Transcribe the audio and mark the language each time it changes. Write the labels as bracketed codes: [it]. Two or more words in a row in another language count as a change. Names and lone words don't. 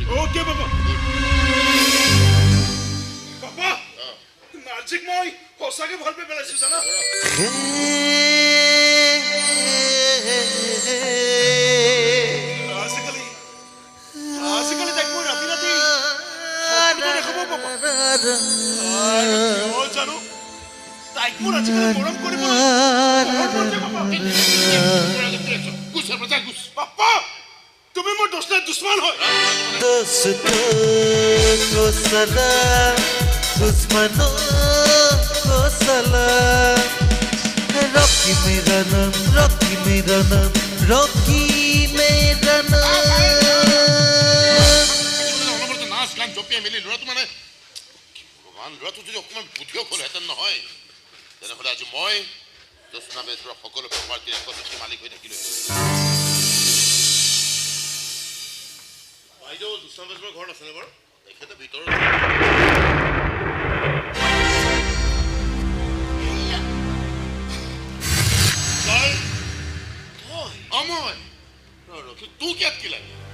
[as] অ'কে বাবা বাবা নাৰ্জিক মই সঁচাকে ভাল পাই পেলাইছো জানা আজিকালি তাইক মই ৰাতি ৰাতি দেখাব পাবা জানো তাইক মোৰ আজিকালি মৰম কৰিব পাপা তুমি মোৰ দোস্তৰ দুশ্মন হয় [hi] दोस्तों को सलाम दुश्मनों को सलाम रॉकी मेरा नाम रॉकी मेरा नाम रॉकी मेरा नाम [as] নাচ গান জপিয়াই মেলি ল'ৰাটো মানে ভগৱান ল'ৰাটো যদি অকণমান বুদ্ধিও হ'লহেঁতেন নহয় তেনেহ'লে আজি মই জ্যোৎস্না বেজবৰুৱাৰ সকলো প্ৰপাৰ্টিৰ একচ্ছত্ৰী মালিক হৈ থাকিলোঁ বাইদেউ জ্যোৎস্না বেজবৰুৱাৰ ঘৰত আছেনে বাৰু তেখেতে ভিতৰত অময় তোক ইয়াত কি লাগে